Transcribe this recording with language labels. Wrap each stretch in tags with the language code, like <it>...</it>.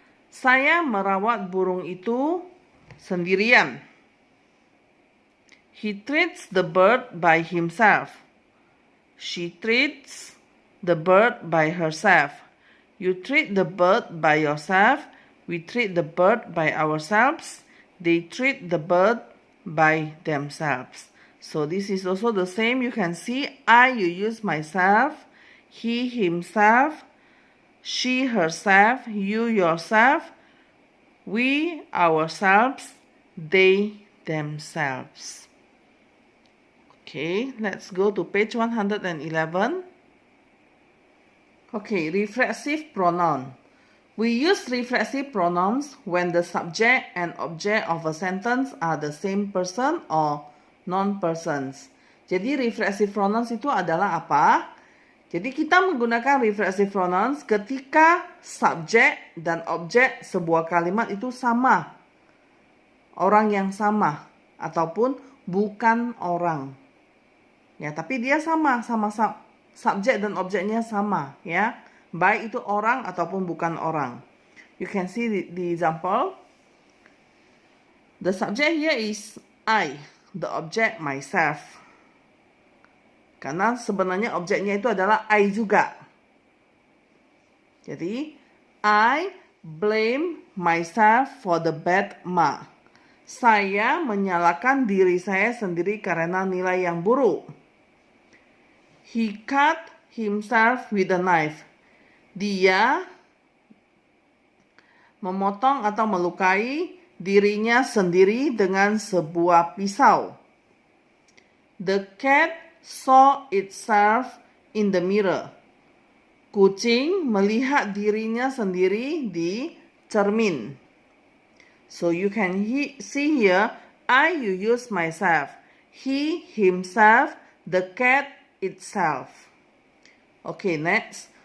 <id>Saya merawat burung itu sendirian.</id> <en>He treats the bird by himself. She treats the bird by herself. You treat the bird by yourself. We treat the bird by ourselves. They treat the bird by themselves. So this is also the same. You can see I, you use myself. He, himself. She, herself. You, yourself. We, ourselves. They, themselves. Okay, let's go to page 111. Okay, reflexive pronoun. We use reflexive pronouns when the subject and object of a sentence are the same person or non-persons.</en> <id>Jadi reflexive pronouns itu adalah apa? Jadi kita menggunakan reflexive pronouns ketika subjek dan objek sebuah kalimat itu sama. Orang yang sama ataupun bukan orang. Ya, tapi dia sama subjek dan objeknya sama, ya. Baik itu orang ataupun bukan orang.</id> <en>You can see the example. The subject here is I, the object myself.</en> <id>Karena sebenarnya objeknya itu adalah I juga. Jadi,</id> <en>I blame myself for the bad mark.</en> <id>Saya menyalahkan diri saya sendiri karena nilai yang buruk.</id> <en>He cut himself with a knife.</en> <id>Dia memotong atau melukai dirinya sendiri dengan sebuah pisau.</id> <en>The cat saw itself in the mirror.</en> <id>Kucing melihat dirinya sendiri di cermin.</id> <en>So you can see here, I, you use myself. He, himself. The cat, itself. Okay, next.</en>